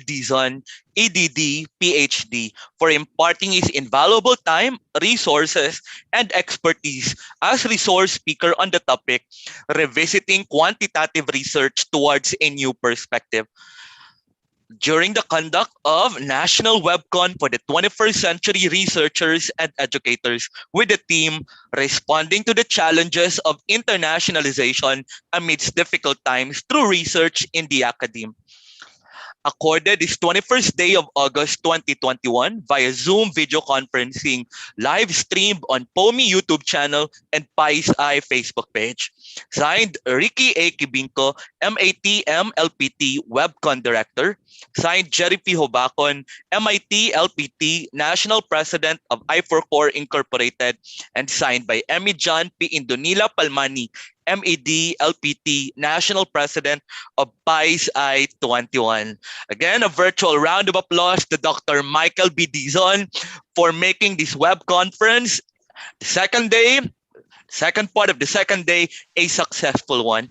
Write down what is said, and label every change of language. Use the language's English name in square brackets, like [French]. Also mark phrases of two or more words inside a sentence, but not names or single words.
[English] Dizon, EDD, PhD, for imparting his invaluable time, resources, and expertise as resource speaker on the topic, Revisiting Quantitative Research Towards a New Perspective, during the conduct of National WebCon for the 21st Century Researchers and Educators with the theme Responding to the Challenges of Internationalization Amidst Difficult Times Through Research in the Academe. Accorded this 21st day of August 2021 via Zoom video conferencing, live streamed on POMI YouTube channel and PISI Facebook page. Signed, Ricky A. Kibinko, MAT MLPT WebCon Director. Signed, Jerry P. Hobacon, MIT LPT National President of I4Core Incorporated. And signed by Emmy John P. Indonila Palmani, MED LPT National President of PISI 21. Again, a virtual round of applause to Dr. Michael B. Dizon for making this web conference, the second part of the second day, a successful one.